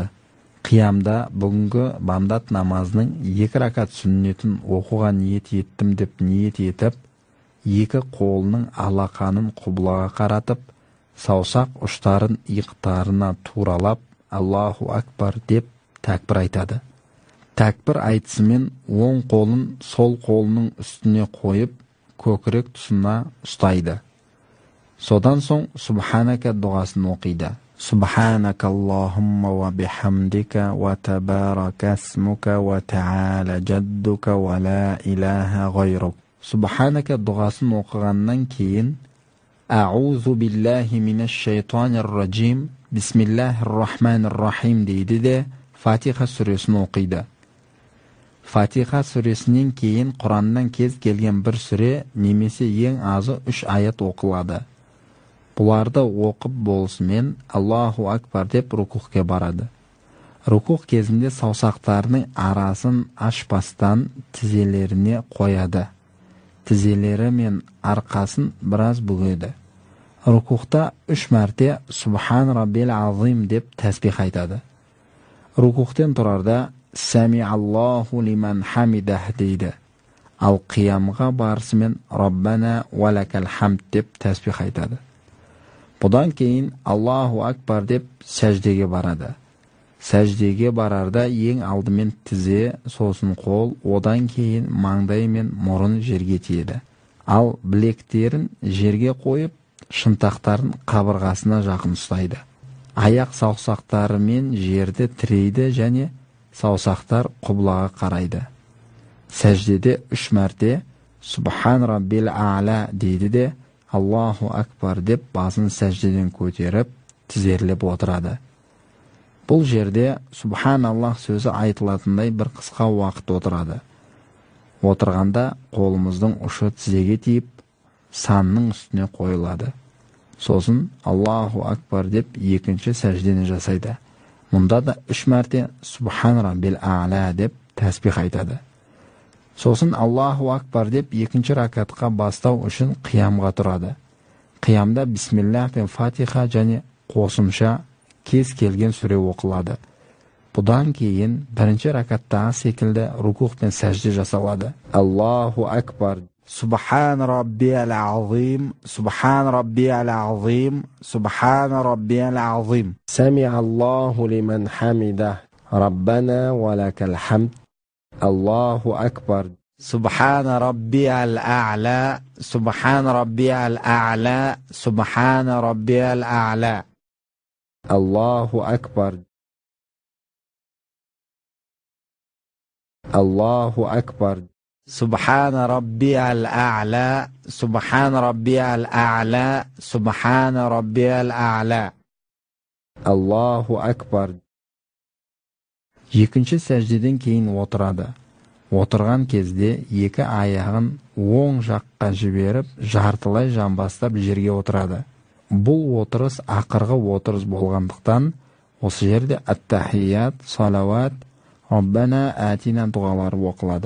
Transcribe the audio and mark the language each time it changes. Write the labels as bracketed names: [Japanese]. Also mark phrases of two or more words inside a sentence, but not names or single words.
[Kazakh] Қиямда бүгінгі бамдат намазының 2 ракат сүннетін оқуға ниет еттім деп ниет етіп, 2 қолының алақанын құблаға қаратып, саусақ ұштарын иықтарына туралап, [Arabic] الله أكبر [Kazakh] деп тәкбір айтады. Тәкбір айтысымен оң қолын сол қолының үстіне қойып, көкірек тұсына ұстайды. Содан соң Субханака дұғасын оқиды. [Arabic] سبحانك اللهم وبحمدك وتبارك اسمك وتعالى جدك ولا إله غيرك. [Kazakh] Субханака дұғасын оқығаннан кейін [Arabic] أعوذ بالله من الشيطان الرجيم بسم الله الرحمن الرحيم [Kazakh] дейді де Фатиха сүресін оқиды. Фатиха сүресінен кейін Құраннан кез келген бір сүре немесе ең азы 3 аят оқылады. Бұларды оқып болысымен [Arabic] الله أكبر [Kazakh] деп рукухке барады. Рукух кезінде саусақтарының арасын ашпастан тізелеріне қояды. Тізелері мен арқасын біраз бүгеді. Рукухта 3 мәрте [Arabic] سبحان ربي العظيم [Kazakh] деп тәсбих айтады. Рукухтен тұрарда [Arabic] سمع الله لمن حمده [Kazakh] дейді. Ал қиямға барысымен [Arabic] ربنا ولك الحمد [Kazakh] деп тәсбих айтады. Бұдан кейін [Arabic] الله أكبر [Kazakh] деп сәждеге барады. Сәждеге барарда ең алдымен тізе, сосын қол, одан кейін маңдай мен мұрын жерге тиеді. Ал білектерін жерге қойып, шынтақтарын қабырғасына жақын ұстайды. Аяқ саусақтарымен жерді тірейді және саусақтар құблаға қарайды. Сәждеде 3 мәрте [Arabic] سبحان ربي الأعلى [Kazakh] дейді де [Arabic] الله أكبر [Kazakh] деп басын сәждеден көтеріп, тізерлеп отырады. Бұл жерде Субханаллах сөзі айтылатындай бір қысқа уақыт отырады. Отырғанда қолымыздың ұшы тізеге тиіп, санның үстіне қойылады. Сосын [Arabic] الله أكبر [Kazakh] деп екінші сәждені жасайды. Мұнда да 3 мәрте [Arabic] سبحان ربي الأعلى [Kazakh] деп тәсбих айтады. Сосын [Arabic] الله أكبر [Kazakh] деп екінші ракатқа бастау үшін қиямға тұрады. Қиямда бисмиллах пен Фатиха және қосымша кез келген сүре оқылады. Бұдан кейін бірінші ракаттағы секілді рукух пен сәжде жасалады. [Arabic] الله أكبر. سبحان ربي العظيم سبحان ربي العظيم سبحان ربي العظيم, Субхан раббиял азим. سمع الله لمن حمده ربنا ولك الحمد. الله أكبر. سبحان ربي الأعلى سبحان ربي الأعلى سبحان ربي الأعلى, Субхан раббиял а'ла. الله أكبر. الله أكبر. سبحان ربي الأعلى سبحان ربي الأعلى سبحان ربي الأعلى, Субхан раббиял а'ла. الله أكبر. [Kazakh] Екінші сәждеден кейін отырады. Отырған кезде 2 аяғын оң жаққа жіберіп, жартылай жамбастап жерге отырады. Бұл отырыс ақырғы отырыс болғандықтан, осы жерде ат-тахият, салават, [Arabic] ربنا آتنا [Kazakh] дұғалары оқылады.